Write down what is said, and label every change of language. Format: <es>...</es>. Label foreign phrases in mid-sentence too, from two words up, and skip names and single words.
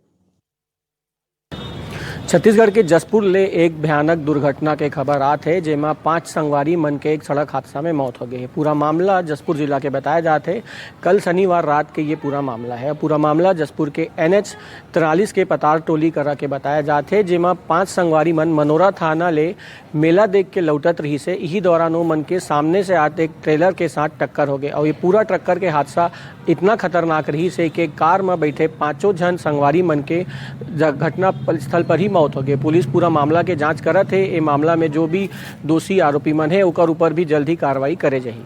<hne>छत्तीसगढ़ के जसपुर ले एक भयानक दुर्घटना के खबर आत है जेमा 5 संगवारी मन के एक सड़क हादसा में मौत हो गई है। पूरा मामला जसपुर जिला के बताया जाते है। कल शनिवार रात के ये पूरा मामला है। पूरा मामला जसपुर के NH 43 के पतार टोली करा के बताया जाते है जेमा 5 संगवारी मन मनोरा थाना ले मेला देख के लौटत रही से यही दौरान वो मन के सामने से आते एक ट्रेलर के साथ टक्कर हो गए और ये पूरा टक्कर के हादसा इतना खतरनाक रही से कि कार में बैठे 5 जन संगवारी मन के घटना स्थल पर ही मौत हो गई। पुलिस पूरा मामला के जांच करत है। ये मामला में जो भी दोषी आरोपी मन है ओकर ऊपर भी जल्द ही कार्रवाई करे जाही।</hne>